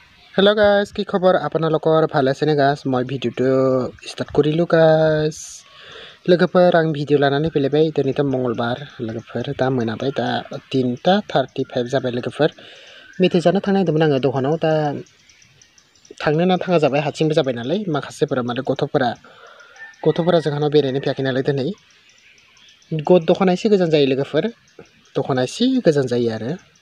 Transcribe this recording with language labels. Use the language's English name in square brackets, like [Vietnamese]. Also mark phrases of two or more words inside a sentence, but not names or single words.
[English] Hello guys, [Assamese] কি খবৰ আপোনালোকৰ ভাল আছেনে guys? মই ভিডিঅ'টো ষ্টাৰ্ট কৰিলোঁ guys. [Bodo] लोगोफोर आं भिडिअ लानानै फैलायबाय दिनैथ' मंगलबार लोगोफोर दा मोनाबाय दा 3:35 जाबाय लोगोफोर मेथाइ जानो थांनो नागिरदोंमोन आङो दखानाव दा थांनो ना थाङा जाबाय हारसिंबो जाबाय नालाय माखासेफोरा माने गथ'फोरा जोंहानाव बेरायनो फैयाखै नालाय दिनै दखाना एसे गोजान जायो लोगोफोर दखाना एसे गोजान जायो आरो